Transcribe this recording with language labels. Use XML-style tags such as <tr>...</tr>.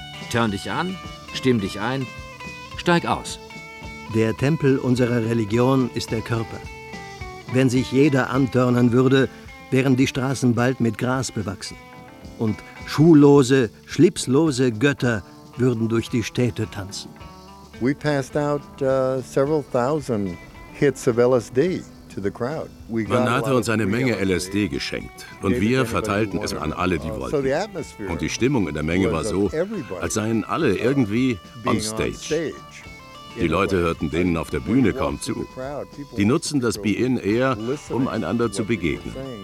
<de>Turn dich an, stimm dich ein, steig aus. Der Tempel unserer Religion ist der Körper. Wenn sich jeder antörnen würde, wären die Straßen bald mit Gras bewachsen. Und schuhlose, schlipslose Götter würden durch die Städte tanzen.</de> <en>We passed out several thousand hits of LSD to the crowd.</en> <de>Man hatte uns eine Menge LSD geschenkt. Und wir verteilten es an alle, die wollten. Und die Stimmung in der Menge war so, als seien alle irgendwie</de> <en>on stage.</en> <de>Die Leute hörten denen auf der Bühne kaum zu. Die nutzen das Be-In eher, um einander zu begegnen.</de>